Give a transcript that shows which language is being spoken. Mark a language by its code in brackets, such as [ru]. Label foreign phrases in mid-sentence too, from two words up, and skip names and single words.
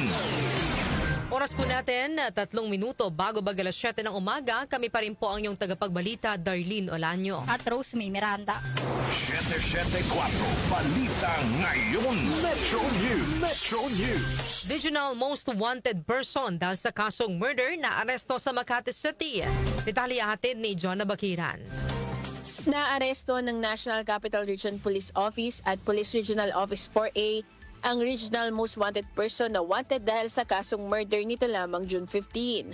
[tl] Oras po natin, 3 minuto bago alas 7 ng umaga. Kami pa rin po ang iyong tagapagbalita, Darlene Olanyo. At Rosemary Miranda. 774 Balita Ngayon. Metro News. Metro News. [en] Regional Most Wanted Person [tl] dahil sa kasong murder na aresto sa Makati City. Detalye hatid ni John Bakiran. Naaresto ng National Capital Region Police Office at Police Regional Office 4A ang [en] Regional Most Wanted Person [tl] na wanted dahil sa kasong murder nito lamang June 15.